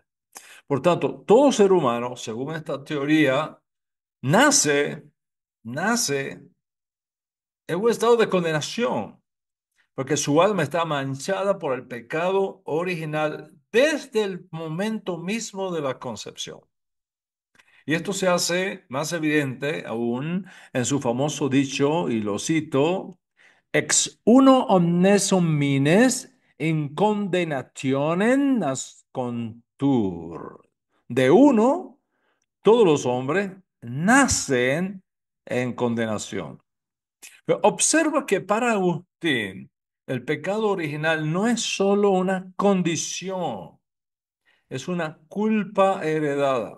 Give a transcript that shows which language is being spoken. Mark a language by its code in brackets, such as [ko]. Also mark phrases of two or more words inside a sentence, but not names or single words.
[es] Por tanto, todo ser humano, según esta teoría, nace, nace en un estado de condenación, porque su alma está manchada por el pecado original desde el momento mismo de la concepción. Y esto se hace más evidente aún en su famoso dicho, y lo cito, [la] ex uno omnes homines in condenationem nascontur. [es] De uno, todos los hombres nacen en condenación. Pero observa que para Agustín, el pecado original no es solo una condición, es una culpa heredada.